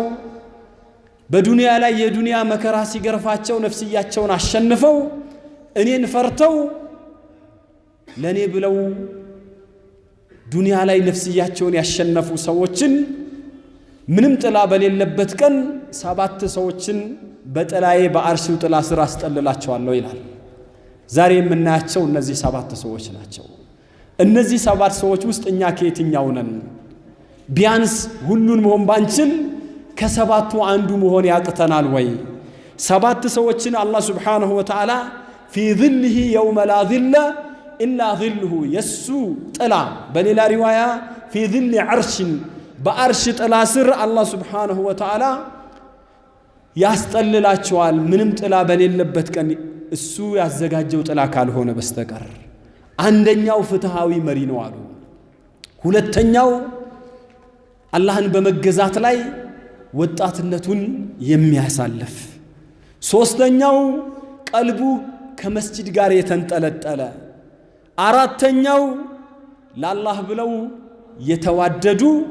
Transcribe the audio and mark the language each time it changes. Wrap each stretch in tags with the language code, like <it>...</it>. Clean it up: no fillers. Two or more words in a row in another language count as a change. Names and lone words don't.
<am>በዱንያ ላይ የዱንያ መከራ ሲገርፋቸው ነፍስያቸውን አሸንፈው እኔን ፈርተው ለኔ ብለው ዱንያ ላይ ነፍስያቸውን ያሸነፉ ሰዎችን ምንም ጥላ በሌለበት ቀን 7 ሰዎችን በጥላዬ በአርሽው ጥላ ስር አስጠልላቸዋለሁ ይላል። ዛሬ የምናያቸው እነዚህ 7 ሰዎች ናቸው። እነዚህ 7 ሰዎች ውስጥ እኛ ከየትኛው ነን? ቢያንስ ሁሉን መሆን ባንችል ከ7ቱ አንዱ መሆን ያቅተናል ወይ? 7 ሰዎችን አላህ</am> <ar>سبحانه وتعالى في ظله يوم لا ظل إلا ظله</ar> <am>የሱ ጥላ በሌላ ሪዋያ</am> <ar>في ظل عرش</ar> <am>በአርሽ ጥላ ስር አላህ</am> <ar>سبحانه وتعالى</ar> <am>ያስጠልላቸዋል ምንም ጥላ በሌለበት ቀን እሱ ያዘጋጀው ጥላ ካልሆነ በስተቀር። አንደኛው ፍትሃዊ መሪ ነው አሉ። ሁለተኛው አላህን በመገዛት ላይ ወጣትነቱን የሚያሳልፍ። ሶስተኛው ቀልቡ ከመስጂድ ጋር የተንጠለጠለ። አራተኛው ለአላህ ብለው የተዋደዱ</am>